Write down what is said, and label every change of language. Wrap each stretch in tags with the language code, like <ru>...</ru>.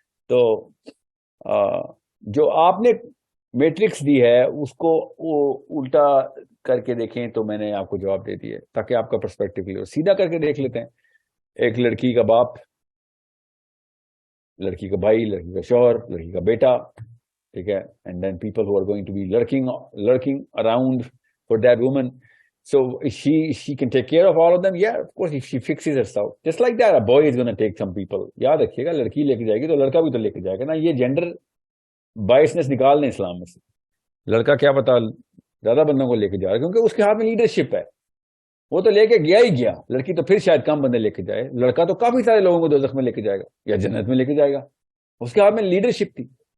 <hi>तो जो आपने मैट्रिक्स दी है उसको वो उल्टा करके देखें तो मैंने आपको जवाब दे दिया ताकि आपका पर्सपेक्टिव क्लियर हो. सीधा करके देख लेते हैं. एक लड़की का बाप, लड़की का भाई, लड़की का शौहर, लड़की का बेटा, ठीक है.</hi> <en>And then people who are going to be lurking around for that woman. So she can take care of all of them. Yeah, of course, if she fixes herself. Just like that, a boy is going to take some people.</en> <hi>याद रखिएगा, लड़की लेके जाएगी तो लड़का भी तो लेके जाएगा ना. ये जेंडर बायसनेस निकाल दें इस्लाम में से। लड़का क्या पता ज्यादा बंदों को लेके जा रहा है, क्योंकि उसके हाथ में लीडरशिप है, वो तो लेके गया ही गया। लड़की तो फिर शायद कम बंदे लेके जाए, लड़का तो काफी सारे लोगों को दोज़ख में लेके जाएगा या जन्नत में लेके जाएगा, उसके हाथ में लीडरशिप थी।</hi>